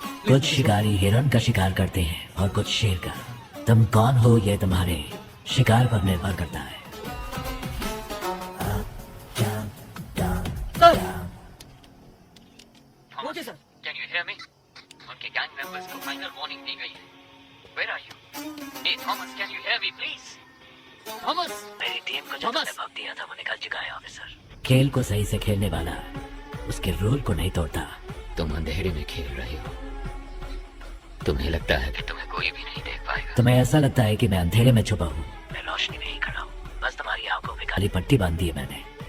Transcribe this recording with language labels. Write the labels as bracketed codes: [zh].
[hi] कुछ शिकारी हिरण का शिकार करते हैं और कुछ शेर का। तुम कौन हो ये तुम्हारे शिकार पर निर्भर करता है। मुझे sir. [en] Can you hear me? [hi] उनके गैंग मेंबर्स को फाइनल वार्निंग दी गई है। [en] Where are you? Hey Thomas, can you hear me please? [hi] Thomas, मेरी टीम को जो तुमने वक्त दिया था वो निकल चुका है ऑफिसर। खेल को सही से खेलने वाला उसके रूल को नहीं तोड़ता। तुम अंधेरे में खेल रहे हो। तुम्हें लगता है कि तुम्हें कोई भी नहीं देख पाएगा। तुम्हें ऐसा लगता है कि मैं अंधेरे में छुपा हूँ। मैं रोशनी में ही खड़ा हूँ, बस तुम्हारी आंखों में काली पट्टी बांध दी है मैंने।